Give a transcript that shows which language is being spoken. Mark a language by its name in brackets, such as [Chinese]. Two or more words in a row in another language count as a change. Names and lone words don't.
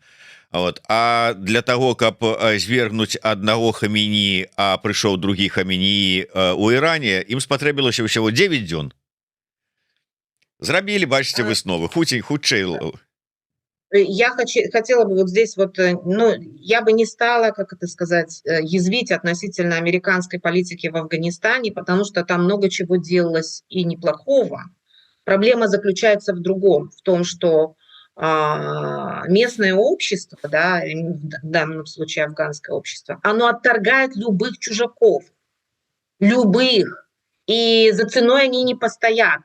[Russian] Вот. А для того, [Belarusian] каб звергнуць аднаго Хаменеі, а прыйшоў другі Хаменеі у Іране, ім спатрэбілася ўсяго 9 дзён. Зрабілі, бачыце, высновы. Хутчэй. [Russian] Я хотела бы вот здесь вот, ну, я бы не стала, как это сказать, язвить относительно американской политики в Афганистане, потому что там много чего делалось и неплохого. Проблема заключается в другом, в том, что местное общество, да, в данном случае афганское общество, оно отторгает любых чужаков, любых, и за ценой они не постоят.